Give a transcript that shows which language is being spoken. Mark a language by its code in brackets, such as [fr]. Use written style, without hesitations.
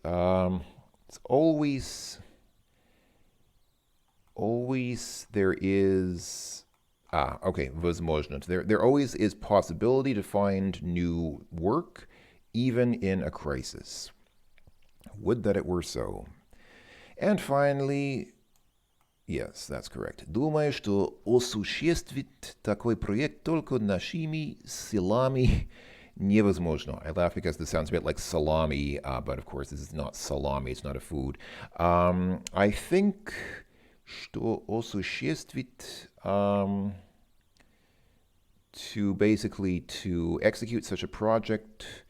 [en] It's always there is okay, возможность. There always is possibility to find new work, even in a crisis. Would that it were so. And finally, yes, that's correct. [ru] Думаю, что осуществить такой проект только нашими силами невозможно. [en] I laugh because this sounds a bit like salami, but of course this is not salami, it's not a food. I think [ru] что осуществить [en] to execute such a project,